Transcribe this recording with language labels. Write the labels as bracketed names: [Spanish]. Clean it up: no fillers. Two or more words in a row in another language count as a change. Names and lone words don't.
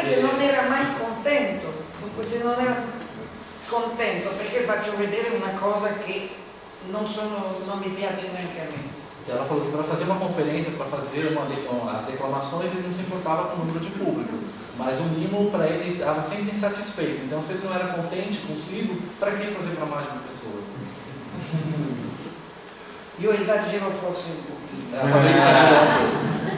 [Italian] Perché non era mai contento, dunque se non era contento perché faccio vedere una cosa che non mi piace neanche a me. [Portuguese] Então, ela falou que para fazer uma conferência, para fazer as declamações, ele não se importava com o número de público, mas o mimo para ele estava sempre insatisfeito. Então, se ele não era contente consigo, para que fazer para mais de uma pessoa? [Italian] Io esagero forse un pochino. [Portuguese] Talvez exagerando.